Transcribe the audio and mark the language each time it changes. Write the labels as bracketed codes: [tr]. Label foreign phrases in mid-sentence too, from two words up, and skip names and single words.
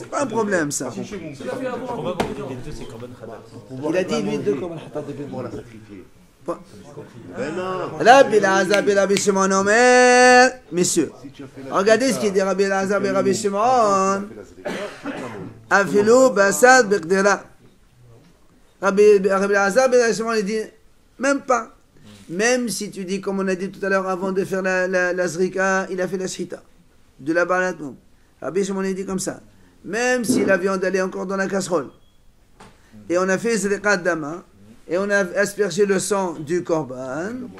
[fr] C'est pas un problème, ça. Si chez vous, Je comprends pas pourquoi les deux, c'est [he] קרבן חטאת. [fr] Il a dit, lui, 2 [he] קרבן חטאת [fr] depuis le Pour la moment. sacrifier. Bon. Ben non. [he] רבי אלעזר בן רבי שמעון אומר, [fr] messieurs, Si tu as fait la regardez ce qu'il dit Rabbi Elazar ben Rabbi Shimon. tu as fait la zrika, tu peux la manger. [he] אפילו בשר בקדרה. Rabbi Elazar ben Rabbi Shimon, [fr] il dit, même pas. Même si tu dis, comme on a dit tout à l'heure, avant de faire la zrika, il a fait la shrita. De la [he] בעלת מום. [fr] Rabbi Shimon, il dit comme ça. Même si la viande, elle est encore dans la casserole. Et on a fait [he] זריקה דמה. [fr] Et on a aspergé le sang du korban.